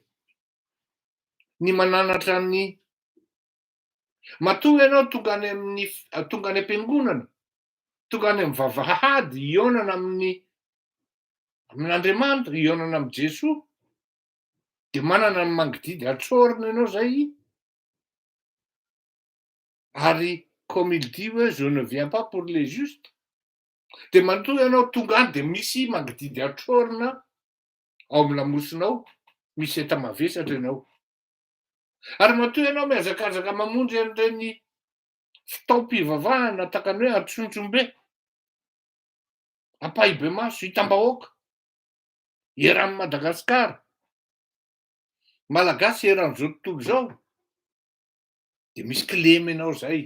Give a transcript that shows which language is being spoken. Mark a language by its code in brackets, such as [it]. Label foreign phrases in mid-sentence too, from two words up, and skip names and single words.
[mg] Ny mananatra ny matoa ianao tonga any am-piangonana, tonga any amin'ny vavahady, ionana amin'Andriamanitra, ionana amin'i Jesoa, de manana ny mangididy atsorina ianao zay. [fr] Ary comme il dit hoe je ne viens pas pour les justes. [mg] De matoa ianao tonga any de misy mangididy atsorina ao amin'ny lamosinao, misy enta-mavesatra ianao. Ary matoa ianao mihazakazaka mamonjy an'ireny fitaom-pivavahana takany hoe Antsonjombe, Ampahibemaso, Itambahoaka, eran'i Madagasikara, Malagasy eran'izao tontolo zao, de misy kilemy ianao zay.